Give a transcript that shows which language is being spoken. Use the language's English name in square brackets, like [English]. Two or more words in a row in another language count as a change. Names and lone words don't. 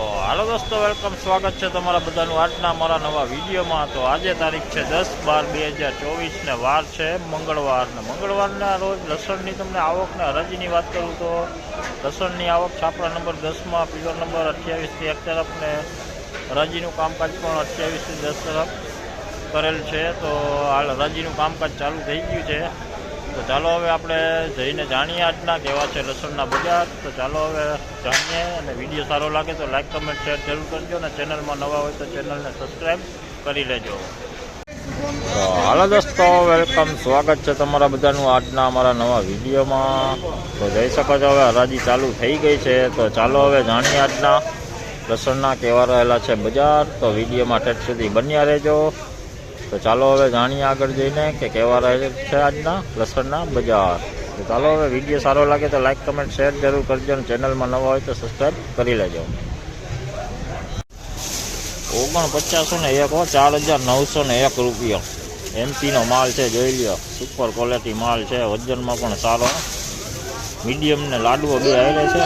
[Hindi] हेलो दोस्तों, वेलकम स्वागत है [Gujarati] તમારા બધાનું આજના મારા નવા વિડીયોમાં। તો આજે તારીખ છે 10/12/2024 ને વાર છે મંગળવારના રોજ લસણની તમને આવક ને હરાજીની વાત કરું તો લસણની આવક છાપરા નંબર 10માં પિલર નંબર 28 થી 1 તરફ ને હરાજીનું કામકાજ પણ 28 થી 10 તરફ કરેલ છે। તો હાલ હરાજીનું કામકાજ ચાલુ થઈ ગયું છે। તો ચાલો હવે આપણે જઈને જાણીએ આજના કેવા છે લસણના બજાર। તો ચાલો હવે જાણીએ અને વિડિયો સારો લાગે તો [English] like comment share [Gujarati] જરૂર કરજો ને ચેનલ માં નવા હોય તો ચેનલ ને સબ્સ્ક્રાઇબ કરી લેજો। तो [Hindi] हेलो दोस्तों, वेलकम स्वागत है [Gujarati] તમારા બધાનું આજના અમારા નવા વિડિયો માં। તો જઈ શકો છો હવે હરાજી ચાલુ થઈ ગઈ હૈ। તો ચાલો હવે જાણીએ આજના લસણના કેવા રહેલા છે બજાર। તો વિડિયો માં ઠેઠ સુધી બન્યા રહેજો। તો ચાલો હવે જાણીએ આગળ જઈને કે કેવા રહે છે આજના લસણના બજાર। તો ચાલો હવે વિડિયો સારો લાગે તો [English] like comment share [Gujarati] જરૂર કરજો ને ચેનલ માં નવા હોય તો સબ્સ્ક્રાઇબ કરી લેજો। 4901 4901 રૂપિયા એમપી નો માલ હૈ, જોઈ લો। [English] super quality [Gujarati] માલ હૈ, વજન માં પણ સારો। મીડિયમ ને લાડવો બે આવે છે।